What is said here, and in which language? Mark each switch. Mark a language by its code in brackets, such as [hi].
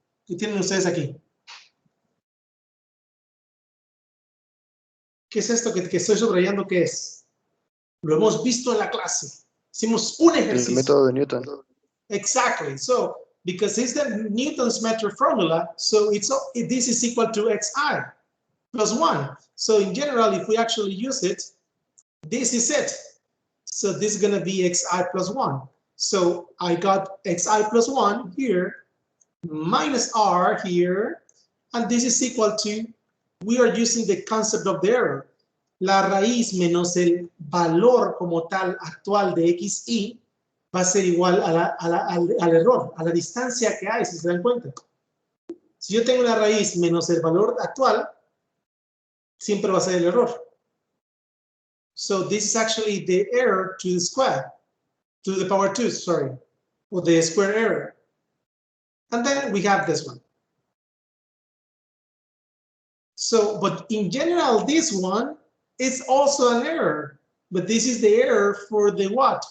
[es] ¿Qué tienen ustedes aquí? ¿Qué es esto que estoy subrayando? ¿Qué es? Lo hemos visto en la clase. Hicimos un ejercicio. El método de Newton. [en] Exactly. So, because it's the Newton's method formula, so this is equal to xi plus 1. So in general, if we actually use it, this is it. So this is going to be xi plus 1. So I got xi plus 1 here, minus r here, and this is equal to, we are using the concept of the error. [es] La raíz menos el valor como tal actual de xi va a ser igual al error, a la distancia que hay, si se dan cuenta. Si yo tengo una raíz menos el valor actual, siempre va a ser el error. [en] So this is actually the error to the square, to the power 2, sorry, or the square error. And then we have this one. So, but in general, this one is also an error, but this is the error for the what?